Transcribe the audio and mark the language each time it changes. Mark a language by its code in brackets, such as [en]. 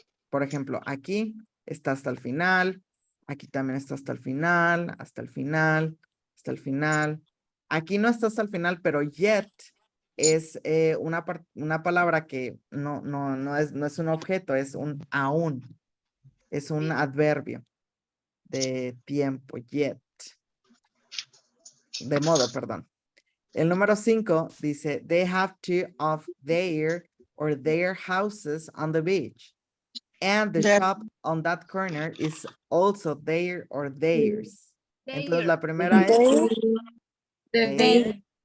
[es] Por ejemplo, aquí está hasta el final, aquí también está hasta el final, hasta el final, hasta el final. Aquí no está hasta el final, pero yet es una palabra que no es un objeto, es un aún. Es un adverbio de tiempo, yet. De modo, perdón. El número 5 dice, [en] they have two of their or their houses on the beach. And the shop on that corner is also their or theirs. [es] Entonces la primera es their.